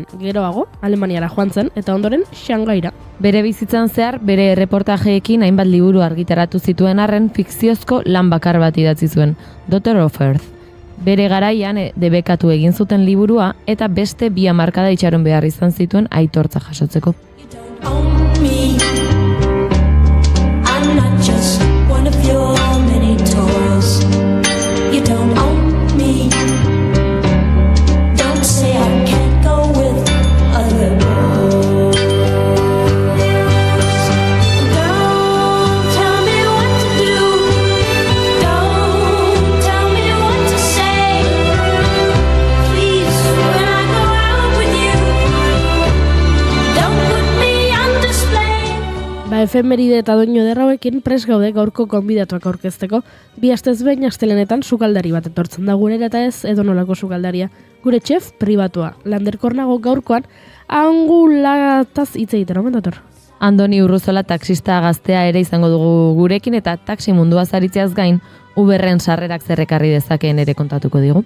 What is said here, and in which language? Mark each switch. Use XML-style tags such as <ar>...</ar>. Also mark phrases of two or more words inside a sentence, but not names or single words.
<eu>Geroago, Alemaniara joan zen, eta ondoren Shangaira. Bere bizitzan zehar, bere erreportajeekin hainbat liburu argitaratu zituen arren fikziozko lan bakar bat idatzi zuen, Daughter of Earth. Bere garaian debekatu egin zuten liburua, eta beste 2 hamarkada itxaron behar izan zituen aitortza jasotzeko.</eu> <en>I'm not just one of your many toys. You don't own me. Don't say I can't go with other boys. Don't tell me what to do. Don't tell me what to say. Please, when I go out with you, don't put me on display.</en> <eu>Efemeride eta doinu derrauekin pres gaude gaurko gonbidatuak aurkezteko. 2 astez behin astelenetan sukaldari bat etortzen da gurera eta ez edonolako sukaldaria. Gure txef pribatua, landerkornago gaurkoan, angulataz hitz egiten, omen dator. Andoni Urruzola taxista gaztea ere izango dugu gurekin eta taxi mundua zaritzeaz gain, Uberren sarrerak zerrekarri dezakeen ere kontatuko digu.</eu>